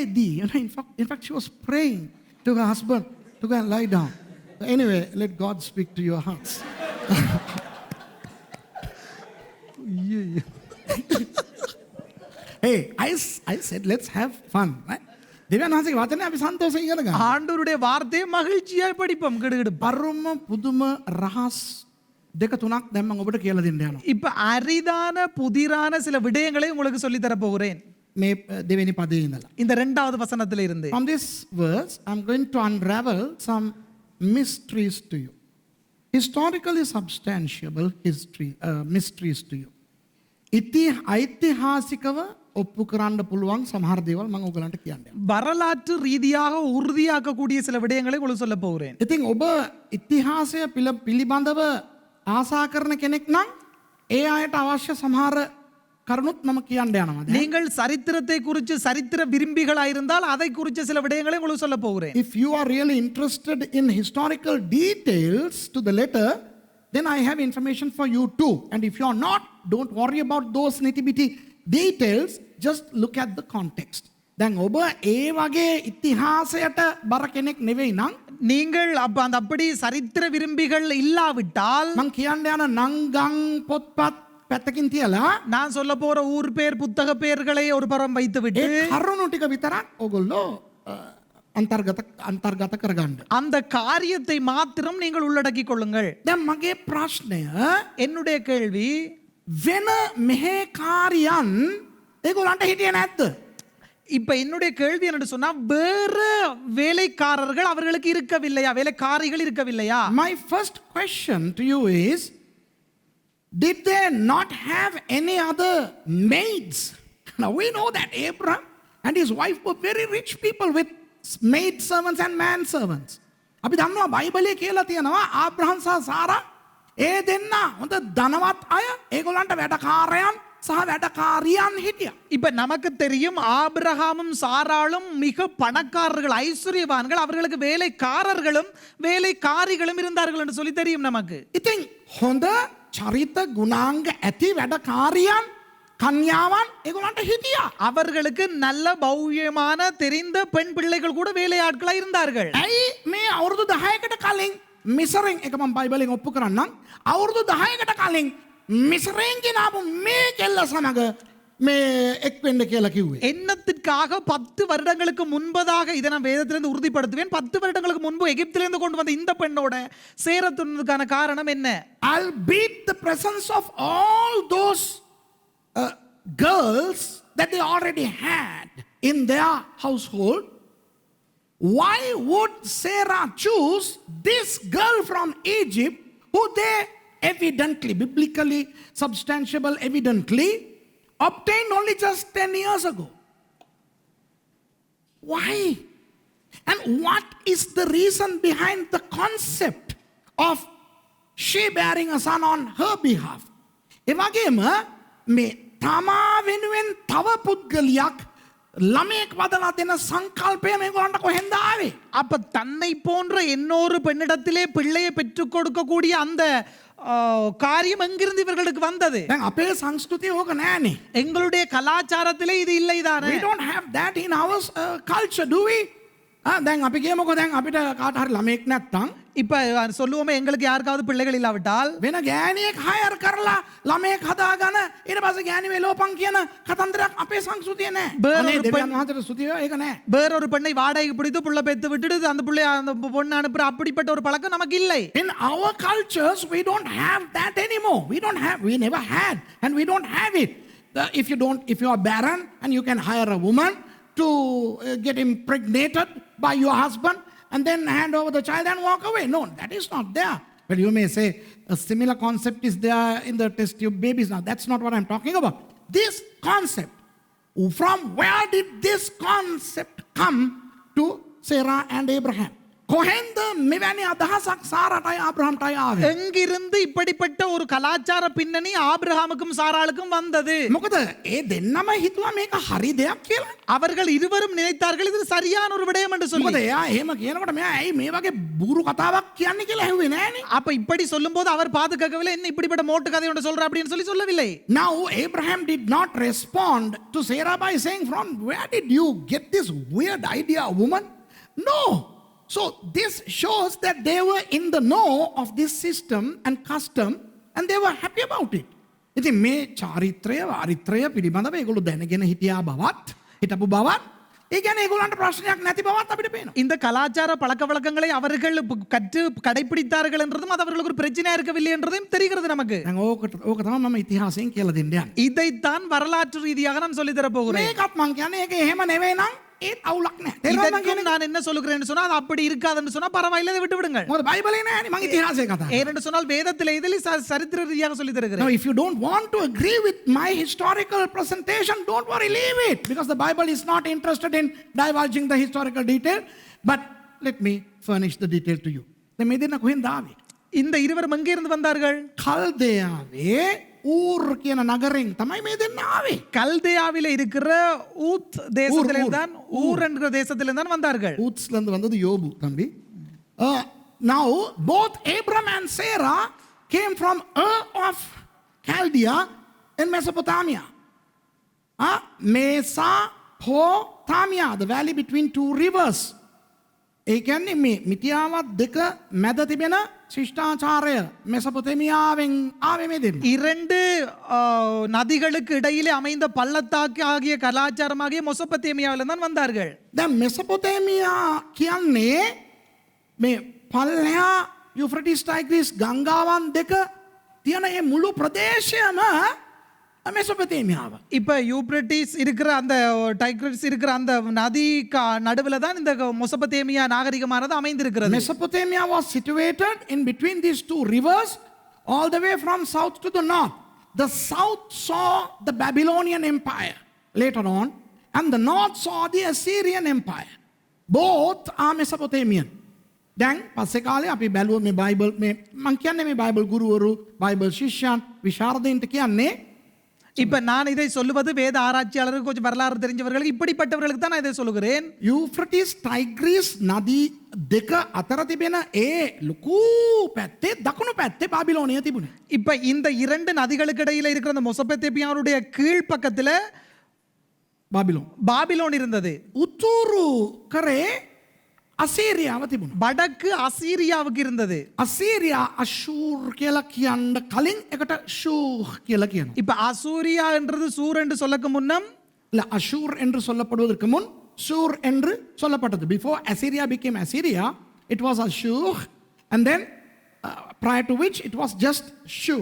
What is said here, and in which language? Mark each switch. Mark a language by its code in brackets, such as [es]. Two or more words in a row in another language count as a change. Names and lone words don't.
[en] In fact, she was praying to her husband to go and lie down. Anyway, let God speak to your hearts. Hey, I said let's have fun, right? [si] දෙවියන් වහන්සේගේ වචනේ අපි සන්තෝෂයෙන් ඉගෙන ගන්න. [ta] ஆண்டவருடைய வார்த்தையை மகிழ்ச்சியாய் படிப்போம் கிடுகிடு. [si] පරම පුදුම රහස් දෙක තුනක් දැන් මම ඔබට කියලා දෙන්න යනවා. [ta] இப்ப அரிதான புதிரான சில விடயங்களை உங்களுக்கு சொல்லி தர போகிறேன் [si] මේ දෙවෙනි පදේ ඉඳලා. [ta] இந்த 2வது வசனத்துல இருந்து. [en] From this verse, I'm going to unravel some mysteries to you. Historically substantiable mysteries to you. [si] ஐතිஹාසිකව ඔප්පු කරන්න පුළුවන් සමහර දේවල් මම ඔයගලන්ට කියන්නම්. [ta] வரலாற்று ரீதியாக உறுதியாக்கக்கூடிய சில விடயங்களை உங்களுக்கு சொல்ல போகிறேன். [si] ඉතින් ඔබ ඉතිහාසය පිළිබඳව ආසා කරන කෙනෙක් නම් ඒ අයට අවශ්‍ය සමහර කරුණුත් මම කියන්න යනවා. [ta] நீங்கள் சரித்திரத்தை குறித்து சரித்திர விரும்பிகளா இருந்தால் அதை குறித்த சில விடயங்களை உங்களுக்கு சொல்ல போகிறேன். [en] If you are really interested in historical details to the letter, then I have information for you too. And if you are not, don't worry about those nitty-bitty details, just look at the context. [si] දැන් ඔබ ඒ වගේ ඉතිහාසයට බර කෙනෙක් නෙවෙයි නම් [ta] நீங்கள் அப்படி சரித்திர விரும்பிகள் இல்லாவிட்டால் [si] මං කියන්න යන නංගම් පොත්පත් පැත්තකින් තියලා [ta] நான் சொல்ல போற ஊர் பேர் புத்தக பெயர்களை ஒரு புறம் வைத்து விட்டு [si] ඒ කරුණු ටික විතරක් ඔයගොල්ලෝ අන්තර්ගත කරගන්න. [ta] அந்த காரியத்தை மாத்திரம் நீங்கள் உள்ளடக்கிக் கொள்ளுங்கள். [si] දැන් මගේ ප්‍රශ්නය [ta] என்னுடைய கேள்வி [si] වෙන මෙහෙකාරියන් ඒගොල්ලන්ට හිටියේ නැද්ද? [ta] இப்ப என்னுடைய கேள்வி என்ன சொன்னா வேற வேலைக்காரர்கள் அவர்களுக்கு இருக்கவில்லையா, வேலைக்காரிகள் இருக்கவில்லையா? [en] My first question to you is, did they not have any other maids? Now we know that Abraham and his wife were very rich people with maid servants and man servants. [si] අපි දන්නවා බයිබලයේ කියලා තියෙනවා ආබ්‍රහම් සහ සාරා ඒ දෙන්න හොඳ ධනවත් අය, ඒගොල්ලන්ට වැඩකාරයන් සහ වැඩකාරියන් හිටියා. [ta] இப்ப நமக்கு தெரியும் ஆபிரகாமும் சாராளும் மிக பணக்காரர்கள், ஐஸ்வர்யவான்கள், அவர்களுக்கு வேலைக்காரர்களும் வேலைக்காரிகளும் இருந்தார்கள் என்று சொல்லி தெரியும் நமக்கு. [si] ඉතින් හොඳ චරිත ගුණාංග ඇති වැඩකාරියන් කන්‍යාවන් ඒගොල්ලන්ට හිටියා. [ta] அவர்களுக்கு நல்ல பௌயமான தெரிந்த பெண் பிள்ளைகள் கூட வேலையாட்களா இருந்தார்கள். [si] ඇයි මේ අවුරුදු 10කට කලින් මිසරෙන් එක මම බයිබලෙන් ඔප්පු කරන්නම්. අවුරුදු 10කට කලින් මිසරෙන් ගෙනාපු මේ කෙල්ල සමග මේ එක් වෙන්න කියලා කිව්වේ. [ta] என்னத்திற்காக 10 வருடங்களுக்கு முன்பதாக இதை நான் வேதத்திலிருந்து உறுதிப்படுத்துவேன். 10 வருடங்களுக்கு முன்பு எகிப்திலிருந்து கொண்டு வந்த இந்த பெண்ணோட சேரத்துனதுக்கான காரணம் என்ன? [en] I'll beat the presence of all those girls that they already had in their household. Why would Sarah choose this girl from Egypt who they evidently, biblically substantiable, evidently obtained only just 10 years ago? Why? And what is the reason behind the concept of she bearing a son on her behalf? [si] එවගේම මේ තමා වෙනුවෙන් තව පුද්ගලයක් ළමයෙක් වදලා දෙන සංකල්පය මේගොල්ලන්ට කොහෙන්ද ආවේ? [ta] அப்ப தன்னை போன்ற இன்னொரு பெண்ணிடத்திலே பிள்ளையை பெற்றுக் கொடுக்கக்கூடிய அந்த காரியம் எங்கிருந்து இவர்களுக்கு வந்தது? [si] දැන් අපේ සංස්කෘතිය ඕක නෑනේ. [ta] எங்களுடைய கலாச்சாரத்திலே இது இல்லைதானே? [en] We don't have that in our culture, do we? [si] දැන් අපි කියමුකෝ දැන් අපිට කාට හරි ළමයෙක් නැත්තම් [ta] இப்ப சொல்லுவோமே எங்களுக்கு யாருக்காவது பிள்ளைகள் இல்லாவிட்டால் [si] වෙන ගෑණියෙක් හයර් කරලා ළමයෙක් හදාගෙන ඊට පස්සේ ගෑණි වෙලෝපන් කියන කතන්දරයක් අපේ සංස්කෘතිය නෑ. අනේ දෙවියන් වහන්සේට ස්තුතිය ඒක නෑ. [ta] வேறொரு பெண்ணை வாடகைக்கு பிடித்து புள்ள பெத்து விட்டுட்டு அந்த புள்ளைய அந்த பொண்ணு அனுப்புற அப்படிப்பட்ட ஒரு பழக்கம் நமக்கு இல்லை. [en] In our cultures we don't have that anymore. We never had and we don't have it. If you are barren and you can hire a woman to get impregnated by your husband and then hand over the child and walk away. No, that is not there. But you may say a similar concept is there in the test tube babies. Now that's not what I'm talking about. This concept, from where did this concept come to Sarah and Abraham? [si] කොහෙන්ද මෙවැනි අදහසක් සාරාටයි ආබ්‍රහම්ටයි ආවේ? [ta] எங்கிருந்து இப்படிப்பட்ட ஒரு கலாச்சார பின்னணி ஆபிரகாமுக்கும் சாராளுக்கும் வந்தது? [si] මොකද ඒ දෙන්නම හිතුවා මේක හරි දෙයක් කියලා. [ta] அவர்கள் இருவரும் நினைத்தார்கள் இது சரியான ஒரு விடயம் என்று சொல்லி. [si] මොකද එයා එහෙම කියනකොට මෙයා ඇයි මේ වගේ බూరు කතාවක් කියන්නේ කියලා ඇහුවේ නෑනේ. [ta] அப்ப இப்படி சொல்லும்போது அவர் பாதுகாக்கவில்லை, என்ன இப்படிப்பட்ட மோட்டு கதை ஒன்று சொல்ற அப்படின்னு சொல்லவில்லை. [en] Now Abraham did not respond to Sarah by saying, from where did you get this weird idea, woman? No. So this shows that they were in the know of this system and custom and they were happy about it. [si] ඉතින් මේ චාරිත්‍රය වාරිත්‍රය පිළිබඳව ඒගොල්ලෝ දැනගෙන හිටියා බවත් හිටපු බවත් ඒ කියන්නේ ඒගොල්ලන්ට ප්‍රශ්නයක් නැති බවත් අපිට පේනවා. [ta] இந்த கலாச்சார பழக்க வழக்கங்களை அவர்கள் கற்று கடைபிடித்தார்கள் என்றதும் அது அவர்களுக்கு ஒரு பிரச்சனையா இருக்கவில்லை என்றதும் தெரிகிறது நமக்கு. [si] දැන් ඕක තමයි මම ඉතිහාසයෙන් කියලා දෙන්න යන්නේ. [ta] இதைத்தான் வரலாற்று ரீதியாக நான் சொல்லி தர போகிறேன். [si] මේකත් මං කියන්නේ ඒක එහෙම නෙවෙයි නම් ඒත් අවුලක් නැහැ. [ta] இதற்கும் நான் என்ன சொல்லுகிறேன்னு சொன்னா அது அப்படி இருக்காதுன்னு சொன்னா பரவாயில்லை, அதை விட்டு விடுங்கள். [si] මොකද බයිබලේ නෑනේ මං ඉතිහාසය කතා කරන්නේ. [ta] ஏனென்று சொன்னால் வேதத்தில் இதில் சரித்திர ரீதியாக சொல்லி [en] Now [ta] தருகிறேன். [en] if you don't want to agree with my historical presentation, don't worry, leave it, because the Bible is not interested in divulging the historical detail. But let me furnish the detail to you. [si] දැන් මේ දෙන්න කොහෙන්ද ආවේ? [ta] இந்த இருவரும் எங்கே இருந்து வந்தார்கள்? [si] කල්දයාවේ ஊர் කියන නගරෙන් තමයි මේ දෙන්න ආවේ. [ta] கல்தேயாவிலே இருக்கிற ஊத் தேசத்திலிருந்து தான் ஊர் என்கிற தேசத்திலிருந்து தான் வந்தார்கள். ஊத்ஸ்ல இருந்து வந்தது யோபு தம்பி. [en] Now both Abram and Sarah came from Ur of Chaldea in Mesopotamia. Mesopotamia, the valley between two rivers. [si] ඒ කියන්නේ මේ මිටියාවත් දෙක මැද තිබෙන ශිෂ්ටාචාරය මෙසොපොතේමියාවෙන් ආවේ මේ දෙන්න. [ta] இரண்டு நதிகளுக்கு இடையிலே அமைந்த பள்ளத்தாக்கு ஆகிய கலாச்சாரமாகிய மெசொப்பொத்தேமியாவிலிருந்து தான் வந்தார்கள். [si] දැන් මෙසොපොතේමියා කියන්නේ මේ පල්ලෙහා යුෆ්‍රටිස් ටයිග්‍රිස් ගංගාවන් දෙක තියෙන මේ මුළු ප්‍රදේශයම மெசொப்பொத்தேமியாව. [ta] இப்ப யூப்ரட்டிஸ் இருக்கிற அந்த டைக்ரிஸ் இருக்கிற அந்த நதி நடுவில் தான் இந்த மெசொப்பொத்தேமியா நாகரிகமானது அமைந்திருக்கிறது. [en] Mesopotamia was situated in between these two rivers all the way from south to the north. The south saw the Babylonian Empire later on and the north saw the Assyrian Empire. Both are Mesopotamian. [si] දැන් පස්සේ කාලේ අපි බැලුවොත් මේ බයිබල් මේ මම කියන්නේ මේ බයිබල් ගුරුවරු බයිබල් ශිෂ්‍යයන් විශාරදයින්ට කියන්නේ [ta] இப்ப நான் இதை சொல்லுவது வேத ஆராய்ச்சியாளர்கள் கொஞ்சம் வரலாறு தெரிஞ்சவர்களுக்கு இப்படிப்பட்டவர்களுக்கு தான் நான் இதை சொல்லுகிறேன். [si] යුෆ්‍රටිස් ටයිග්‍රිස් නදී දෙක අතර තිබෙන ඒ ලොකු පැත්තේ දකුණු පැත්තේ බාබිලෝනිය තිබුණේ. [ta] இப்ப இந்த இரண்டு நதிகளுக்கு இடையில இருக்கிற அந்த மெசொப்பொத்தேமியாவுடைய கீழ் பக்கத்துல பாபிலோன் இருந்தது. [si] උතුරු කරේ අසීරියාව තිබුණා. [ta] வடக்கு அசீரியாவுக்கு இருந்தது. [si] අසීරියා අෂූර් කියලා කියන්න කලින් එකට ෂූහ් කියලා කියනවා. [ta] இப்ப அசூரியா என்றது சூர் என்று சொல்லக்கு முன்னம் இல்ல அஷூர் என்று சொல்லப்படுவதற்கு முன் ஷூர் என்று சொல்லப்பட்டது. [en] Before Assyria became Assyria, it was Ashur, and then prior to which it was just Shur.